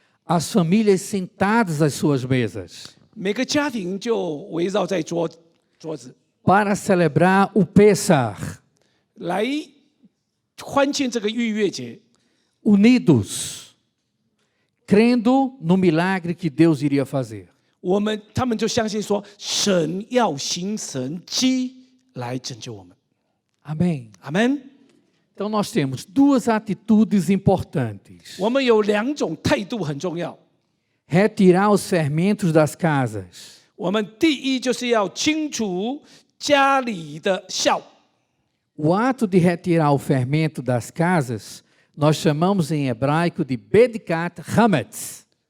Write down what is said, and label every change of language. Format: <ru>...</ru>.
<pt>As famílias sentadas às suas mesas.</pt> <zh>每个家庭就围绕在桌子，</zh> <pt>Para celebrar o Pesach.</pt> <zh>来欢庆这个逾越节。</zh> <pt>Unidos. Crendo no milagre que Deus iria fazer.</pt> <zh>他们就相信说，神要行神迹来拯救我们。</zh> <pt>Amém.</pt> <zh>阿门。</zh> <pt>Então nós temos duas atitudes importantes.</pt> <zh>我们有两种态度很重要。</zh> <pt>Retirar os fermentos das casas.</pt> <zh>我们第一就是要清除家里的酵。</zh> <pt>O ato de retirar o fermento das casas, nós chamamos em hebraico de Bedikat Hametz.</pt>